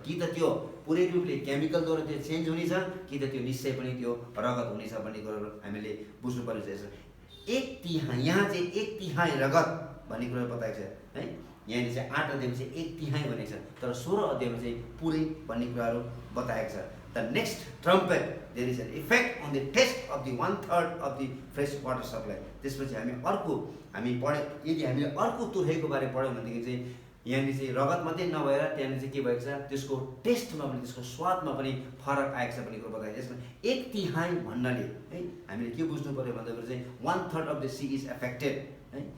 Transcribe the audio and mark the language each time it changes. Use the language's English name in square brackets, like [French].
[Nepali] कि त त्यो पुरै रूपले केमिकलद्वारा त्यो चेन्ज हुनेछ कि त त्यो निश्चय पनि त्यो रगत हुनेछ भन्ने कुरो हामीले बुझ्नुपर्ने छ। 1/3 यहाँ चाहिँ 1/3 रगत भन्ने कुरा बताएको छ है। यहाँनिर चाहिँ 8 अध्यायमा चाहिँ 1/3 भनेको छ, तर 16 अध्यायमा चाहिँ पुरै भन्ने कुराहरू बताएको छ। [English] The next trumpet, there is an effect on the test of the 1/3 of the fresh water supply. [Nepali] त्यसपछि हामी पढ्यौँ, यदि हामीले अर्को तुरहीको बारे पढ्यौँ भनेदेखि चाहिँ यहाँनिर चाहिँ रगत मात्रै नभएर त्यहाँनिर चाहिँ के भएको छ त्यसको टेस्टमा पनि त्यसको स्वादमा पनि फरक आएको छ भन्ने कुरो बताएको छ। यसमा 1/3 भन्नाले है हामीले के बुझ्नु पर्यो भन्दाखेरि चाहिँ 1/3 [English] of the sea is affected [Nepali] है।